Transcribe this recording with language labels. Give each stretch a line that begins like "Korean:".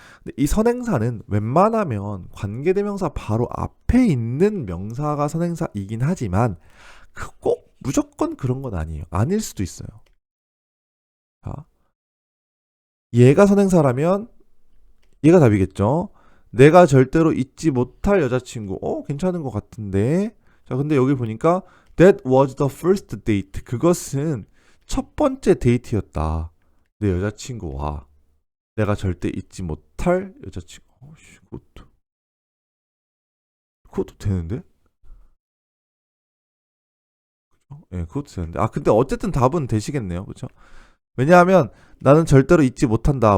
Korean: 근데 이 선행사는 웬만하면 관계대명사 바로 앞에 있는 명사가 선행사이긴 하지만 꼭 무조건 그런 건 아니에요. 아닐 수도 있어요. 자, 얘가 선행사라면 얘가 답이겠죠. 내가 절대로 잊지 못할 여자친구. 괜찮은 것 같은데. 자, 근데 여기 보니까
English: That was the first date.
Korean: 그것은 첫 번째 데이트였다. 내 여자친구와 내가 절대 잊지 못할 여자친구. 그것도 되는데? 예, 그것도 되는데. 근데 어쨌든 답은 되시겠네요. 그렇죠? 왜냐하면 나는 절대로 잊지 못한다.